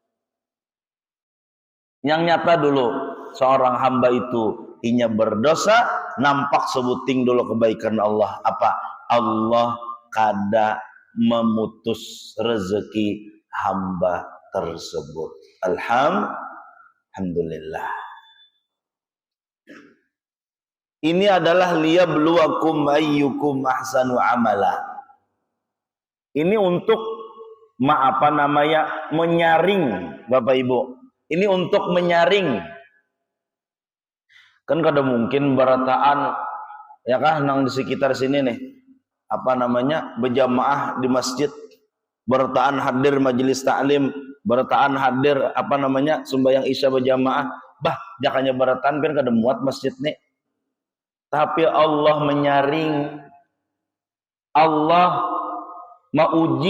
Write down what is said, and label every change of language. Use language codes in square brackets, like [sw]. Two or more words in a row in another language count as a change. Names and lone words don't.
[bjn] Yang nyata dulu seorang hamba itu inya berdosa, nampak sebuting dulu kebaikan Allah. [id] Apa? [bjn] Allah kada memutus rezeki hamba tersebut. [id] Alhamdulillah. Ini adalah [ar] ليبلوكم أيكم أحسن عملا. [id] Ini untuk menyaring, Bapak Ibu. Ini untuk menyaring. [bjn] Kan kada mungkin berataan ya kah nang di sekitar sini nih. Berjamaah di masjid, berataan hadir majelis taklim, berataan hadir sembahyang isya berjamaah. Jakanya berataan kan kada muat masjid nih. Tapi Allah menyaring, Allah mauji.